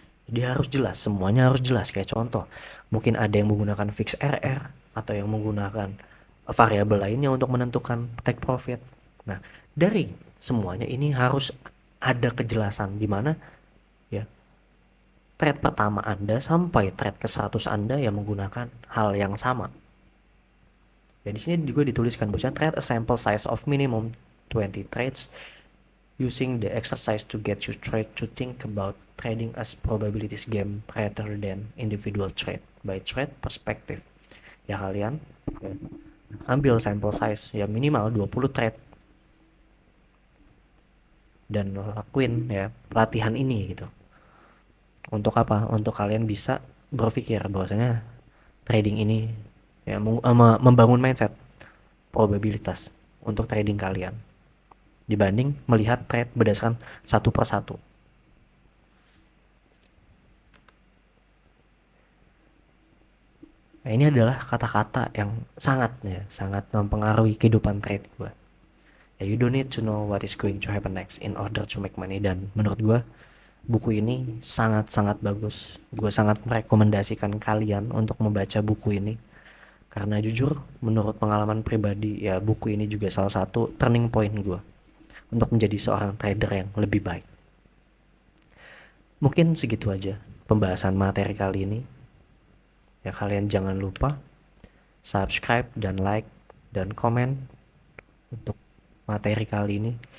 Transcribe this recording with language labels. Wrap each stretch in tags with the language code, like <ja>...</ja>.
<id>Jadi harus jelas, semuanya harus jelas. Kayak contoh, mungkin ada yang menggunakan fix RR atau yang menggunakan variabel lainnya untuk menentukan take profit. Nah, dari semuanya ini harus ada kejelasan di mana ya trade pertama Anda sampai trade ke 100 Anda yang menggunakan hal yang sama. Ya di sini juga dituliskan bahwa</id> <en>trade a sample size of minimum 20 trades using the exercise to get you trade to think about trading as probabilities game rather than individual trade by trade perspective.</en> <id>Ya kalian ya, ambil sample size ya minimal 20 trade dan lakuin ya pelatihan ini gitu. Untuk apa? Untuk kalian bisa berpikir bahwasanya trading ini ya membangun mindset probabilitas untuk trading kalian dibanding melihat trade berdasarkan satu persatu. Nah, ini adalah kata-kata yang sangat mempengaruhi kehidupan trade gue.</id> <en>Ya, you don't need to know what is going to happen next in order to make money.</en> <id>Dan menurut gue, buku ini sangat-sangat bagus. Gue sangat merekomendasikan kalian untuk membaca buku ini. Karena jujur, menurut pengalaman pribadi, ya buku ini juga salah satu turning point gue untuk menjadi seorang trader yang lebih baik. Mungkin segitu aja pembahasan materi kali ini. Ya kalian jangan lupa subscribe dan like dan komen untuk materi kali ini.</id>